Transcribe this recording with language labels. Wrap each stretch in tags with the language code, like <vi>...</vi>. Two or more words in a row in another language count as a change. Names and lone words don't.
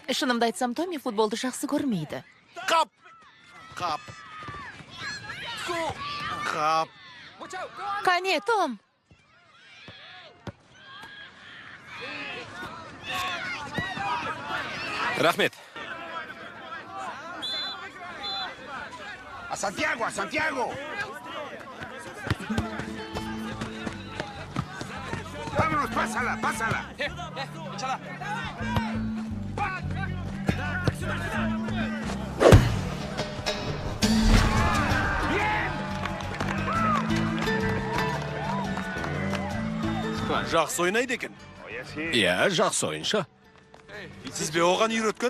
<kk>Шынымды айтсам, Томи футболды жақсы көрмейді. Қап. Қап. Қап. Қане, Том? Рахмет.</kk> <es>¡A Santiago, a Santiago! ¡Vámonos, pásala, pásala! Échala.</es> <kk>Жақсы ойнайды екен. Иә, жақсы ойыншы. Сіз бе оған үйреткен?</kk>